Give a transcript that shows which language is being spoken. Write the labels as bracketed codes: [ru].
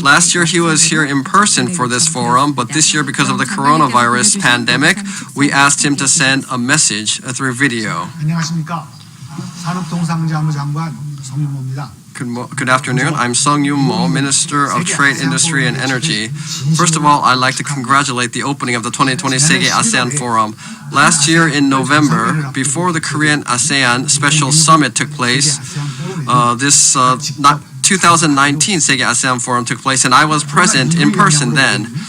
[en] Last year he was here in person for this forum, but this year because of the coronavirus pandemic, we asked him to send a message through video. [ko] 안녕하십니까. 산업통상자원부장관 성윤모입니다. [en] Good afternoon. I'm Sung Yun-mo, Minister of Trade, Industry and Energy. First of all, I'd like to congratulate the opening of the 2020 Segye ASEAN Forum. Last year in November, before the Korean ASEAN Special Summit took place, this 2019 Segye ASEAN Forum took place, and I was present in person then.